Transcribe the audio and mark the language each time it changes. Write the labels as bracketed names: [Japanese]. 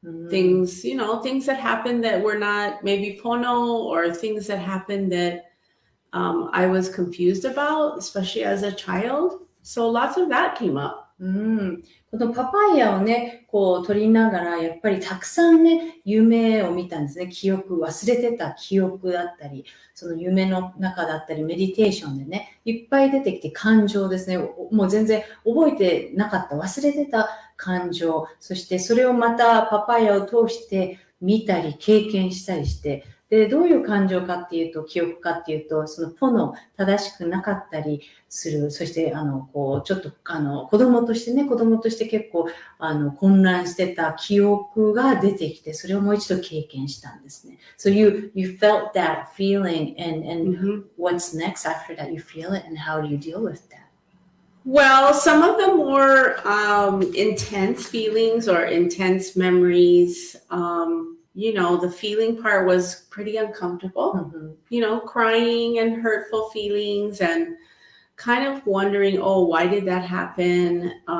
[English] Things that happened that were not maybe pono, or things that happened that I was confused about, especially as a child. So lots of that came up. [Japanese] このパパイヤをね、こう取りながら、やっぱりたくさんね、夢を見たんですね。忘れてた記憶だったり、その夢の中だったり、メディテーションでね、いっぱい出てきて感情ですね。もう全然覚えてなかった、忘れてた感情、そしてそれをまたパパイアを通して見たり経験したりして、で、どういう感情かっていうと、記憶かっていうと、そのポの正しくなかったりする、そして、ちょっと、子供として結構、混乱してた記憶が出てきて、それをもう一度経験したんですね。 [English] So you felt that feeling and what's next after that? You feel it and how do you deal with that? Well, some of the more intense feelings or intense memories, the feeling part was pretty uncomfortable, crying and hurtful feelings and kind of wondering, oh, why did that happen?